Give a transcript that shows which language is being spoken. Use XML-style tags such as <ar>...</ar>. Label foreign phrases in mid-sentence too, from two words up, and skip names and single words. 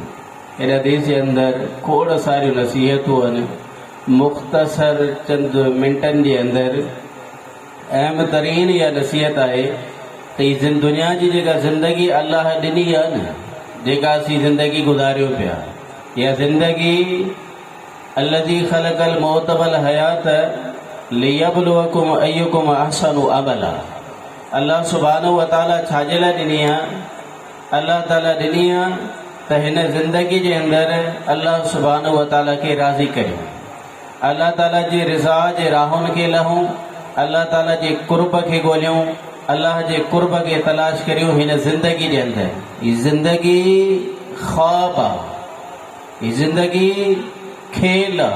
<sd>इन हदीस जे अंदरि खोड़ सारियूं नसीहतूं आहिनि. मुख़्तसर चंद मिंटनि जे अंदरि अहम तरीन इहा नसीहत आहे त दुनिया जी जेका ज़िंदगी अल्लाह ॾिनी आहे न, जेका असीं ज़िंदगी गुज़ारियो पिया, इहा ज़िंदगी</sd> <ar>الذي خلق الموت والحياة ليبلوكم أيكم أحسن عملا. الله سبحانه وتعالى</ar> <sd>छाजे लाइ ॾिनी आहे? अल्लाह ताला ॾिनी आहे त हिन ज़िंदगी जे अंदरि</sd> <ar>الله سبحانه وتعالى</ar> <sd>खे राज़ी करियूं, अल्लाह ताला जी रिज़ा जे राहुनि खे लहूं, अल्लाह ताला जे कुर्ब खे ॻोल्हियूं, अल्लाह जे कुर्ब खे तलाश करियूं हिन ज़िंदगी जे अंदरि। हीअ ज़िंदगी ख़्वाब आहे, हीअ ज़िंदगी खेल आहे।</sd>